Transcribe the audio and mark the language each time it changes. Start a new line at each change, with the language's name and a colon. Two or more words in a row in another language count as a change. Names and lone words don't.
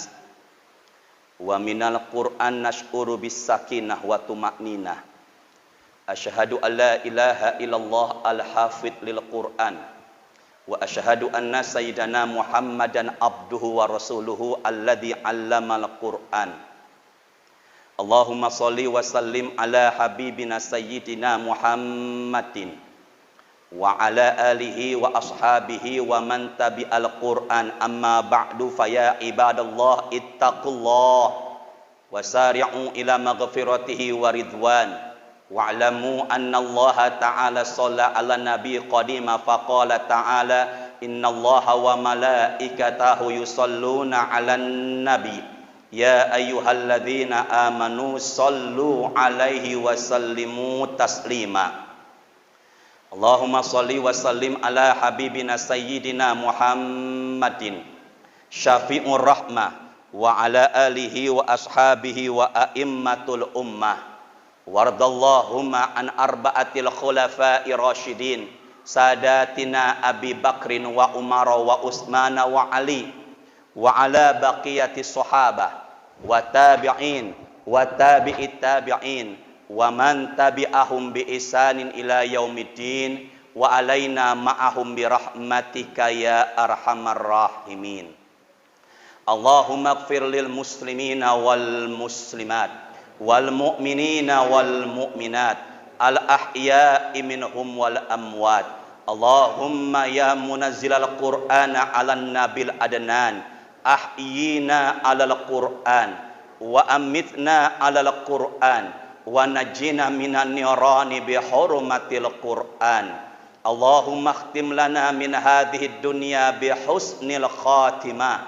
Arabic: ومن القرآن نشعر بالسكينة والطمأنينة. أشهد أن لا إله إلا الله الحافظ للقرآن. وأشهد أن سيدنا محمدا عبده ورسوله الذي علم القرآن. اللهم صل وسلم على حبيبنا سيدنا محمد وعلى آله وأصحابه ومن تبع القرآن. أما بعد، فيا عباد الله اتقوا الله وسارعوا إلى مغفرته ورضوان واعلموا أن الله تعالى صلى على نبي قديما فقال تعالى إن الله وملائكته يصلون على النبي يا أيها الذين آمنوا صلوا عليه وسلموا تسليما. اللهم صل وسلم على حبيبنا سيدنا محمد شافع الرحمة وعلى آله و أصحابه وأئمة الأمة وارض اللهم عن أربعة الخلفاء الراشدين سادتنا أبي بكر وعمر وعثمان وعلي وعلى بقية الصحابة والتابعين وتابعي التابعين ومن تبعهم بإحسان إلى يوم الدين وعلينا معهم برحمتك يا أرحم الراحمين. اللهم اغفر للمسلمين والمسلمات والمؤمنين والمؤمنات الأحياء منهم والأموات. اللهم يا منزل القرآن على النبي العدنان أحينا على القرآن وأمتنا على القرآن ونجنا من النيران بحرمة القرآن. اللهم اختم لنا من هذه الدنيا بحسن الخاتمة.